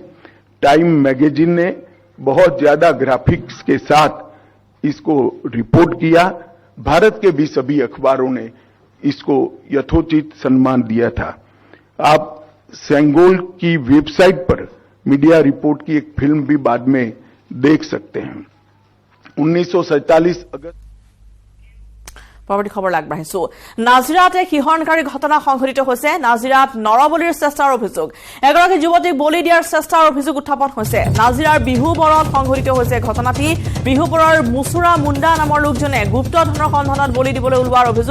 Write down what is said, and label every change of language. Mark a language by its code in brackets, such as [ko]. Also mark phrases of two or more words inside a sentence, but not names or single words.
[hi] टाइम मैगजीन ने बहुत ज्यादा ग्राफिक्स के साथ इसको रिपोर्ट किया। भारत के भी सभी अखबारों ने इसको यथोचित सम्मान दिया था। आप सेंगोल की वेबसाइट पर मीडिया रिपोर्ट की एक फिल्म भी बाद में देख सकते हैं। 1947 अगस्त [as] পৰৱৰ্তী খবৰ আগবাঢ়িছো। নাজিৰাতে শিহৰণকাৰী ঘটনা সংঘটিত হৈছে। নাজিৰাত নৰবলিৰ চেষ্টাৰ অভিযোগ, এগৰাকী যুৱতীক বলি দিয়াৰ চেষ্টাৰ অভিযোগ উত্থাপন হৈছে। নাজিৰাৰ বিহুবৰত সংঘটিত হৈছে ঘটনাটি। বিহুবৰৰ মুচুৰা মুণ্ডা নামৰ লোকজনে গুপ্ত ধনৰ সন্ধানত বলি দিবলৈ ওলোৱাৰ অভিযোগ।